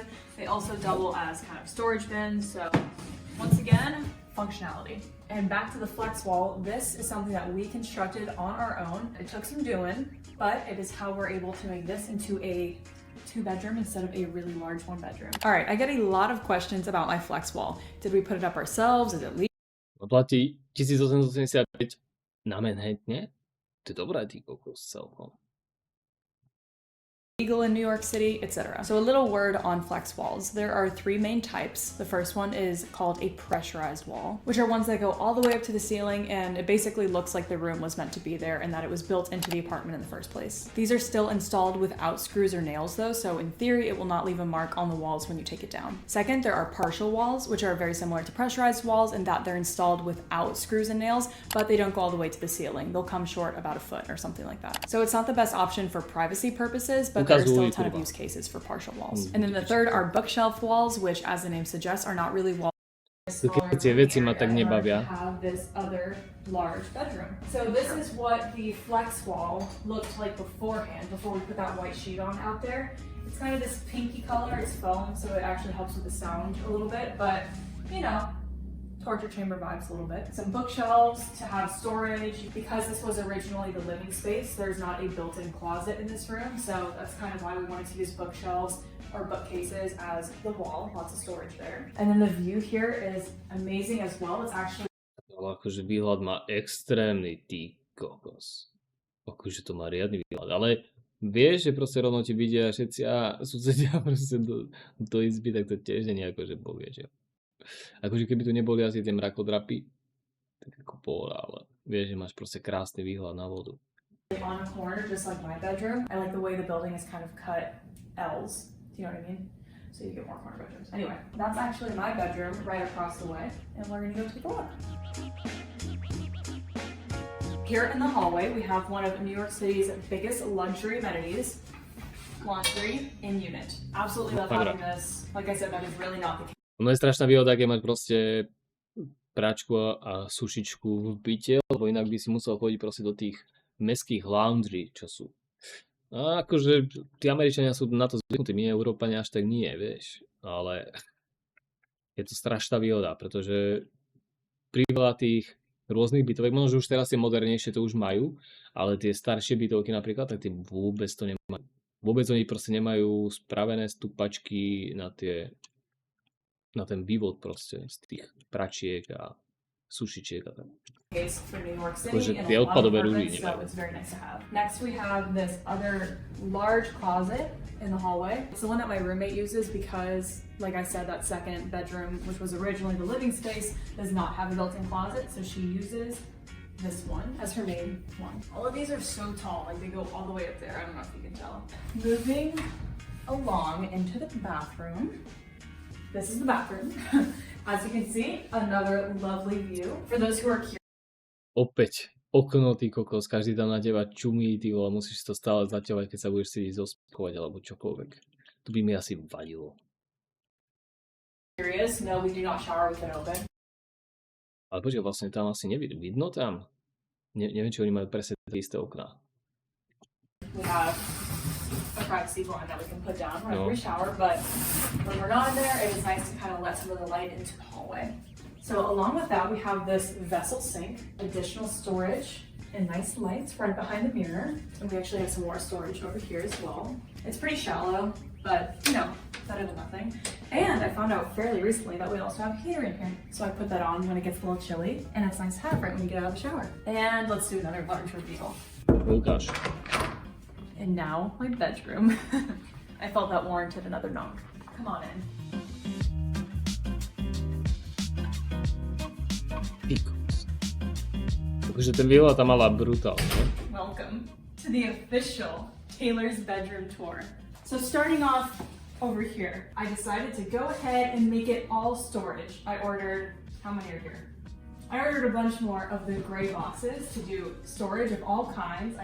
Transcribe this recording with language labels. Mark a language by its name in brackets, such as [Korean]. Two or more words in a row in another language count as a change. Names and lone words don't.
[English] They also double as kind of storage bins. So once again, functionality. And back to the flex wall, this is something that we constructed on our own. It took some doing, but it is how we're able to make this into a 2-bedroom instead of a really large 1-bedroom. All right, I get a lot of questions about my flex wall. Did we put it up ourselves? Is it legal? [Slovak] Platí 1875 na Manhattane? To je dobré, ty kokos, celkom. [English] Legal in New York City, etc. So a little word on flex walls. There are 3 main types. The first one is called a pressurized wall, which are ones that go all the way up to the ceiling, and it basically looks like the room was meant to be there and that it was built into the apartment in the first place. These are still installed without screws or nails though, so in theory it will not leave a mark on the walls when you take it down. Second, there are partial walls, which are very similar to pressurized walls in that they're installed without screws and nails, but they don't go all the way to the ceiling. They'll come short about a foot or something like that. So it's not the best option for privacy purposes, but there are still a ton of use cases for partial walls. And then the third are bookshelf walls, which, as the name suggests, are not really walls. [Slovak] Tie veci ma tak nebavia. [English] Have this other large bedroom. So this is what the flex wall looked like beforehand, before we put that white sheet on out there. It's kind of this pinky color, it's foam, so it actually helps with the sound a little bit, but you know, torture chamber vibes a little bit. Some bookshelves to have storage. Because this was originally the living space, there's not a built-in closet in this room, so that's kind of why we wanted to use bookshelves or bookcases as the wall. Lots of storage there. And then the view here is amazing as well. It's actually... [Slovak] Ale akože výhľad má extrémny, ty kokos. Akože to má riadny výhľad, ale vieš, že proste rovno ti vidia všetci a susedia proste do izby, tak to tiež nie je akože boh vie, že. Akože keby tu neboli asi tie mrakodrapy, tak ako pohoda, ale vieš, že máš proste krásny výhľad na vodu. [English] On a corner, just like my bedroom. I like the way the building is kind of cut L's. Do you know what I mean? So you get more corner bedrooms. Anyway, that's actually my bedroom right across the way, and we're gonna go take a look. Here in the hallway, we have one of New York City's biggest luxury amenities, laundry in unit. Absolutely love having this. Like I said, that is really not the case. [Slovak] No je strašná výhoda, keď mať proste práčku a sušičku v byte, lebo inak by si musel chodiť proste do tých mestských laundry, čo sú. A akože tí Američania sú na to zvyknutí, my Európania až tak nie, vieš. Ale je to strašná výhoda, pretože pri veľa tých rôznych bytovek, možno, že už teraz tie modernejšie to už majú, ale tie staršie bytovky napríklad, tak tie vôbec to nemajú. Vôbec oni proste nemajú spravené stupačky na ten vývod proste z tých pračiek a sušičiek a tak. [English] For New York [Slovak] Akože [English] City and [Slovak] tie [English] a lot of [Slovak] odpadové rúry [English] apartments, so [Slovak] nemajú. [English] it's very nice to have. Next we have this other large closet in the hallway. It's the one that my roommate uses because, like I said, that second bedroom, which was originally the living space, does not have a built-in closet, so she uses this one as her main one. All of these are so tall, like they go all the way up there. I don't know if you can tell. Moving along into the bathroom. This is the bathroom. As you can see, another lovely view. For those who are curious, [Slovak] Opäť okno, ty kokos, každý tam na teba čumí, ty vole, musíš to stále zaťahovať, keď sa budeš sedieť zospkovať alebo čokoľvek. To by mi asi vadilo. [English] no, we do not shower with it open. [Slovak] Ale počkaj, vlastne tam asi vidno tam? Neviem, či oni majú presne tie isté okná. [English] We have a privacy blind that we can put down whenever [Slovak] No. [English] we shower, but when we're not in there, it is nice to kind of let some of the light into the hallway. So along with that, we have this vessel sink, additional storage, and nice lights right behind the mirror. And we actually have some more storage over here as well. It's pretty shallow, but you know, better than nothing. And I found out fairly recently that we also have a heater in here. So I put that on when it gets a little chilly, and it's nice to have right when you get out of the shower. And let's do another large reveal. Oh gosh. And now my bedroom. I felt that warranted another knock. Come on in. Pikos. [Slovak] Takže ten výhľad tam mala brutálne. [English] Welcome to the official Taylor's bedroom tour. So starting off over here, I decided to go ahead and make it all storage. I ordered, how many are here? I ordered a bunch more of the gray boxes to do storage of all kinds.